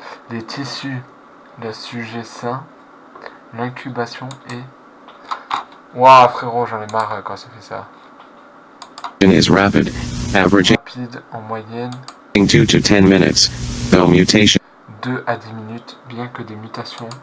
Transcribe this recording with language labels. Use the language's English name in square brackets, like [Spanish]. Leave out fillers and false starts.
[French] les tissus d'un sujet sain, l'incubation est... Waouh frérot, j'en ai marre quand ça fait ça. [English] is rapid, averaging [French] Rapide en moyenne [English] 2 to 10 minutes, though mutations [French] 2 à 10 minutes, bien que des mutations